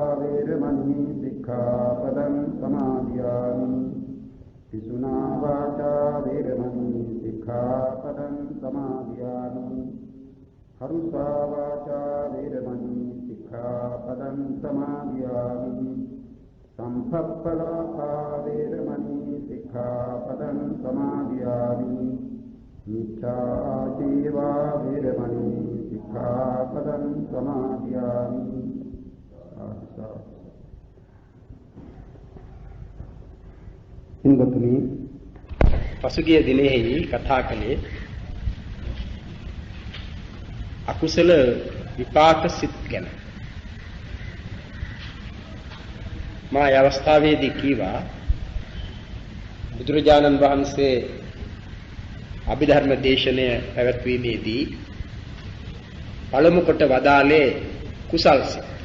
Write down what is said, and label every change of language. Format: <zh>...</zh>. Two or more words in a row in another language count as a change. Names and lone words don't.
<pi>वेरमणि सिक्खापदं समादयामि पिशुना वाचा वेरमणि सिक्खापदं समादयामि हरुषा वाचा वेरमणि सिक्खापदं समादयामि संपप्पलापा वेरमणि सिक्खापदं समादयामि मिथ्याजीवा वेरमणि सिक्खापदं समादयामि</pi> <si>ඉන්දතුනි පසුගිය දිනෙහි කතා කළේ අකුසල විපාක සිත් ගැන. මා ඒ අවස්ථාවේදී කීවා බුදුරජාණන් වහන්සේ අභිධර්ම දේශනය පැවැත්වීමේදී පළමු කොට වදාළේ කුසල් සිත්.</si>